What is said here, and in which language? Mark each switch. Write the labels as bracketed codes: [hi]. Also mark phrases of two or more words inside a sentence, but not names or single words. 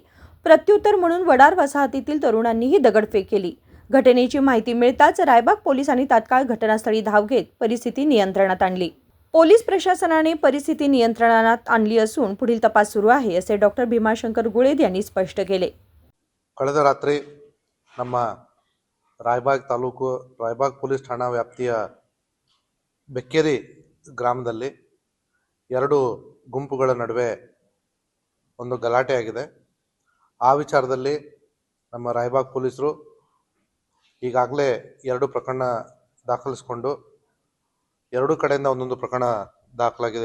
[mr] प्रत्युत्तर म्हणून वडार वसाहतीतील तरुणांनीही दगडफेक केली. घटनेची माहिती मिळताच रायबाग पोलिसांनी तात्काळ घटनास्थळी धाव घेत परिस्थिती नियंत्रणात आणली. पोलीस प्रशासनाने परिस्थिती नियंत्रणात आणली असून पुढील तपास सुरू आहे, असे डॉक्टर भीमाशंकर गुळेद यांनी स्पष्ट केले. [kn] ಕಳೆದ ರಾತ್ರಿ ನಮ್ಮ ರಾಯಬಾಗ್ ತಾಲೂಕು ರಾಯಬಾಗ್ ಪೊಲೀಸ್ ಠಾಣಾ ವ್ಯಾಪ್ತಿಯ ಬೆಕ್ಕೇರಿ ಗ್ರಾಮದಲ್ಲಿ ಎರಡು ಗುಂಪುಗಳ ನಡುವೆ ಒಂದು ಗಲಾಟೆ ಆಗಿದೆ. ಆ ವಿಚಾರದಲ್ಲಿ ನಮ್ಮ ರಾಯಬಾಗ್ ಪೊಲೀಸರು ಈಗಾಗಲೇ ಎರಡು ಪ್ರಕರಣ ದಾಖಲಿಸಿಕೊಂಡು ಎರಡು ಕಡೆಯಿಂದ ಒಂದೊಂದು ಪ್ರಕರಣ ದಾಖಲಾಗಿದೆ.